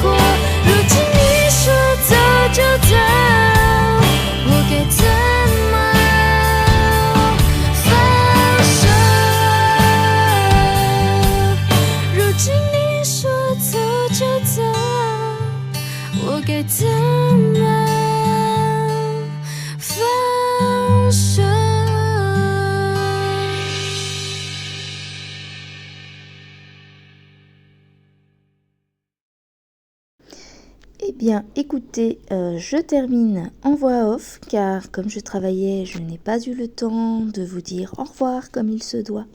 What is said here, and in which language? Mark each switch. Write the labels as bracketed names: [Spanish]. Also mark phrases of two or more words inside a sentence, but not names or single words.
[Chinese] 如今你说走就走，我该怎么放手？如今你说走就走，我该怎么放手？ [French] Eh bien, écoutez, je termine en voix off, car comme je travaillais, je n'ai pas eu le temps de vous dire au revoir comme il se doit.